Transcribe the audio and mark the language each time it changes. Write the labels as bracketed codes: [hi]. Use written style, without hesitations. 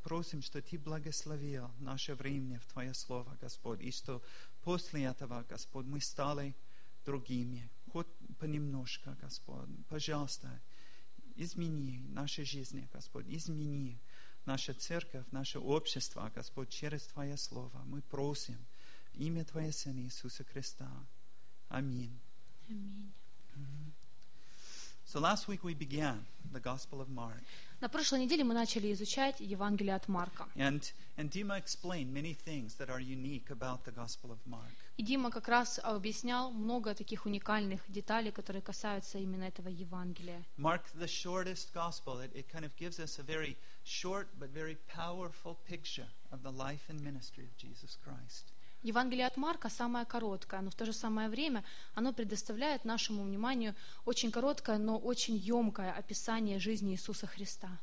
[ru] Просим, что Ты благословил наше время в Твое Слово, Господь, и что после этого, Господь, мы стали другими, хоть понемножку, Господь. Пожалуйста, измени наши жизни, Господь, измени наша церковь, наше общество, Господь, через Твое Слово. Мы просим имя Твоего Сына Иисуса Христа. Аминь. Аминь. [en] So last week we began the Gospel of Mark. [ru] На прошлой неделе мы начали изучать Евангелие от Марка. [en] And Dima explained many things that are unique about the Gospel of Mark. [ru] И Дима как раз объяснял много таких уникальных деталей, которые касаются именно этого Евангелия. [en] Mark, the shortest gospel, it kind of gives us a very short but very powerful picture of the life and ministry of Jesus Christ. [ru] Евангелие от Марка самое короткое, но в то же самое время оно предоставляет нашему вниманию очень короткое, но очень емкое описание жизни Иисуса Христа.